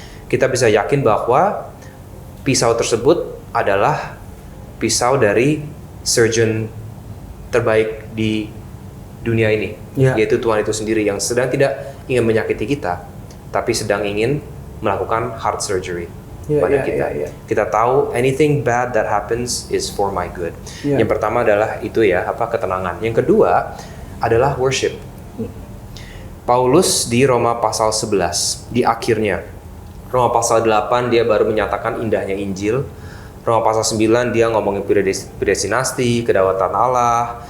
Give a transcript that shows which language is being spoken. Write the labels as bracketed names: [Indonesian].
[Indonesian] kita bisa yakin bahwa pisau tersebut adalah pisau dari surgeon terbaik di dunia ini, yaitu Tuhan itu sendiri yang sedang tidak ingin menyakiti kita, tapi sedang ingin melakukan heart surgery pada kita. Kita tahu [English] anything bad that happens is for my good. [Indonesian] Yang pertama adalah itu ya, ketenangan. Yang kedua adalah worship. Paulus di Roma pasal 11 di akhirnya, Roma pasal 8 dia baru menyatakan indahnya Injil. Roma pasal 9 dia ngomongin predestinasi, kedaulatan Allah.